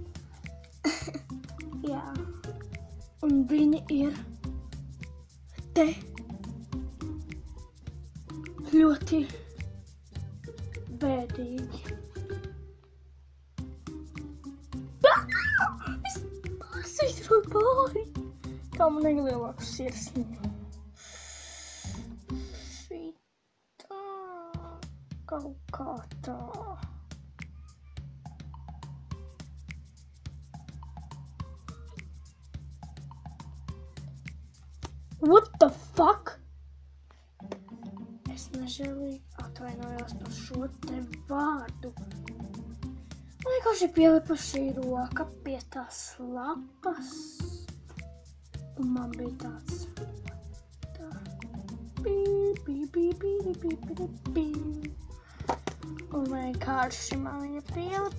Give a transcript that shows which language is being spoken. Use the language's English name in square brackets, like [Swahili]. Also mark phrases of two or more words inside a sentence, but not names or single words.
[Latvian] Jā, un viņi ir te ļoti bēdīgi. Es pārsvītroju pāri, kā man lielāku sirsniņu. Šitā, kaut kā tā. [English] What the fuck? [Latvian] Es nežēlīgi atvainojos par šo te vārdu. Man vienkārši pielipa šī roka pie tās lapas. Un man bija tāds tā. Un vienkārši man viņa pielipa.